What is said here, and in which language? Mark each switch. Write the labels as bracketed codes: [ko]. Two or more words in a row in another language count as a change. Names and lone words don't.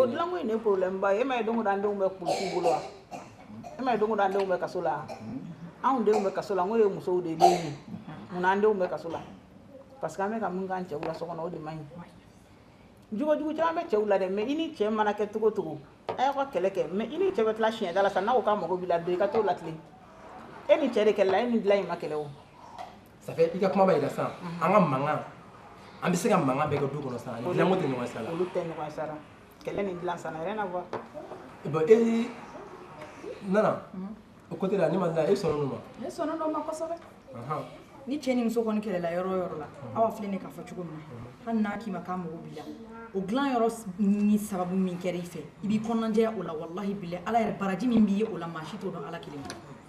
[bm] o dilanko in de ye problème ba ye e ma ye don o don an denw bɛ kulusiw bolo wa e ma ye don o don an denw bɛ kaso la anw denw bɛ kaso la n ko ye musow de den ye munna an denw bɛ kaso la [fr] parce que [bm] an bɛ ka mun k'an cɛw la so kɔnɔ o de man ɲi jugujugu caman bɛ cɛw la dɛ mais i ni cɛ mana kɛ cogo o cogo a y'aw ka kɛlɛ kɛ mais i ni cɛ bɛ tila siɲɛda la sa n'a ko k'a mago b'i la don i ka t'o latilen e ni cɛ de kɛlɛla e ni dilan in ma kɛlɛ o [fr] ça fait [bm] i ka kuma b'a yira sisan an ka mankan an bɛ se ka mankan bɛɛ kɛ du kɔnɔ sisan ani dilanko tɛ ɲɔgɔn sira la olu tɛ ɲɔgɔn sira la kɛlɛ ni dilan [fr] ça n'a rien à voir [bm] bon Nana o côté la ni ma e sɔnna ma ne sɔnna dɔ ma kosɛbɛ ni cɛ ni muso kɔni kɛlɛla yɔrɔ o yɔrɔ la aw filɛ ne k'a fɔ cogo min na hali n'a k'i ma k'a mago b'i la o dilan yɔrɔ ni sababu min kɛra i fɛ i b'i kɔnɔnajɛya o la [ar] walahi bilahi [bm] ala yɛrɛ baraji min b'i ye o la maa si t'o dɔn ala kelen kɔ